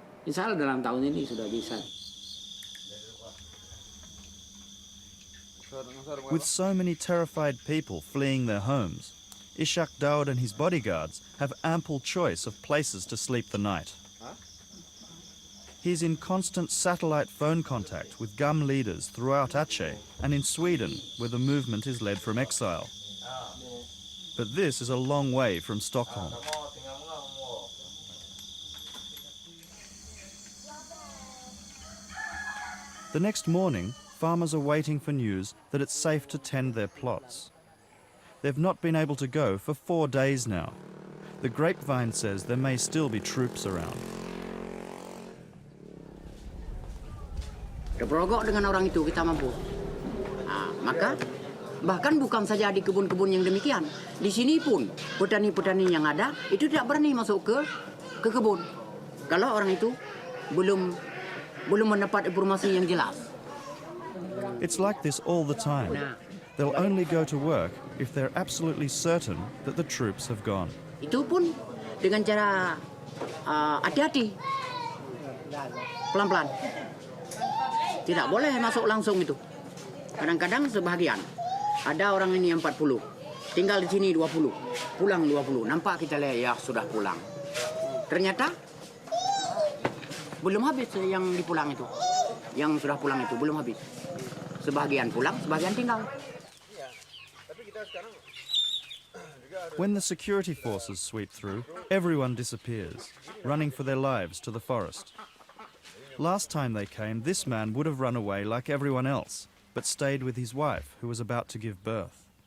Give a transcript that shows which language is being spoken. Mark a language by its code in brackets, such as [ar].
[id] Insya Allah dalam tahun ini sudah bisa. [en] With so many terrified people fleeing their homes, Ishak Daud and his bodyguards have ample choice of places to sleep the night. He's in constant satellite phone contact with GAM leaders throughout Aceh and in Sweden, where the movement is led from exile. But this is a long way from Stockholm. The next morning, farmers are waiting for news that it's safe to tend their plots. They've not been able to go for 4 days now. The grapevine says there may still be troops around. [id] Berperogok dengan orang itu kita mampu. Maka bahkan bukan saja di kebun-kebun yang demikian, di sini pun petani-petani yang ada itu tidak berani masuk ke kebun kalau orang itu belum mendapat informasi yang jelas. [en] It's like this all the time. They'll only go to work if they're absolutely certain that the troops have gone. [id] Itu pun dengan cara hati-hati, pelan-pelan. Tidak boleh masuk langsung itu. Kadang-kadang sebahagian. Ada orang ini yang 40, tinggal di sini 20, pulang 20. Nampak kita lihat ya sudah pulang. Ternyata belum habis yang dipulang itu. Yang sudah pulang itu belum habis. Sebagian pulang, sebagian tinggal. Iya. Tapi kita sekarang [en] When the security forces sweep through, everyone disappears, running for their lives to the forest. Last time they came, this man would have run away like everyone else, but stayed with his wife, who was about to give birth.